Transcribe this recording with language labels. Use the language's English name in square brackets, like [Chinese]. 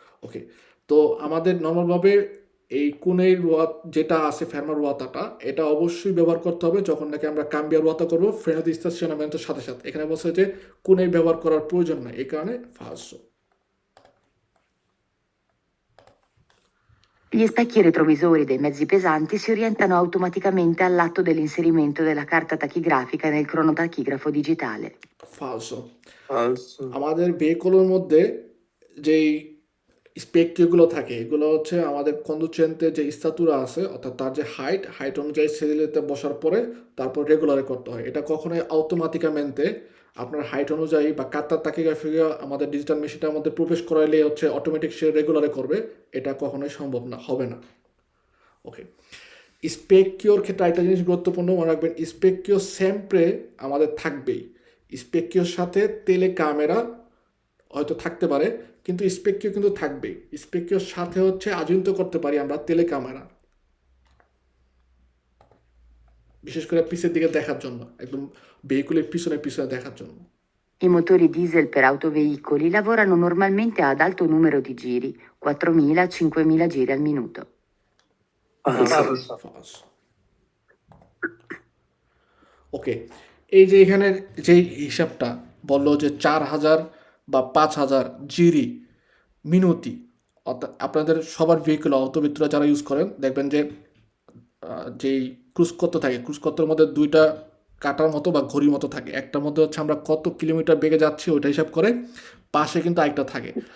[Bangla] ওকে, তো আমাদের নর্মালভাবে এই কোনের রোয়াত যেটা আছে ফেরমার রোয়াতাটা, এটা অবশ্যই ব্যবহার করতে হবে যখন নাকি আমরা কাম্বিয়া রোয়াতা করবো ফ্রেনো দি স্টেশনামেন্টের সাথে সাথে। এখানে বলছে যে কোনে ব্যবহার করার প্রয়োজন নাই, এই কারণে ফালসো। [Italian] Gli specchi retrovisori dei mezzi pesanti si orientano automaticamente all'atto dell'inserimento della carta tachigrafica nel cronotachigrafo digitale. ফালসো। Also. [Bangla] আমাদের ভেহিকলের মধ্যে যেই স্পেকগুলো থাকে এগুলো হচ্ছে আমাদের কন্ডুচেন্টে যে স্থাতুরা আছে অর্থাৎ তার যে হাইট অনুযায়ী সেদিলিতে বসার পরে তারপর রেগুলারে করতে হয়। এটা কখনোই অটোমেটিকামেন্টে আপনার হাইট অনুযায়ী বা কাতার তাকিগ্রাফি আমাদের ডিজিটাল মেশিনটার মধ্যে প্রবেশ করাইলে হচ্ছে অটোমেটিক সে রেগুলারে করবে, এটা কখনোই সম্ভব না, হবে না। ওকে, স্পেকিওর ক্ষেত্রে একটা জিনিস গুরুত্বপূর্ণ মনে রাখবেন, [Italian] স্পেকিও সেমপ্রে [Bangla] আমাদের থাকবেই। স্পেকিওর সাথে তেলে ক্যামেরা হয়তো থাকতে পারে, কিন্তু স্পেকিও কিন্তু থাকবেই। স্পেকিওর সাথে হচ্ছে আজুন্ত করতে পারি আমরা তেলে ক্যামেরা, বিশেষ করে পিছের দিকে দেখার জন্য, একদম ভেহিকুলের পিছনে পিছনে দেখার জন্য। [Italian] I motori diesel per autoveicoli lavorano normalmente ad alto numero di giri, 4.000-5.000 giri al minuto. Also. [Bangla] ওকে, এই যে এখানের যে হিসাবটা বললো যে 4,000 বা 5,000 [Italian] জিরি মিনুতি, [Bangla] অর্থাৎ আপনাদের সবার ভেহিকুল অটোমিত্র যারা ইউজ করেন দেখবেন যে যেই ক্রুজকত্ত থাকে, ক্রুজকত্তর মধ্যে 2টা কাটার মতো বা ঘড়ির মতো থাকে, একটার মধ্যে হচ্ছে আমরা কত কিলোমিটার বেগে যাচ্ছি ওইটা হিসাব করে, পাশে কিন্তু আরেকটা থাকে।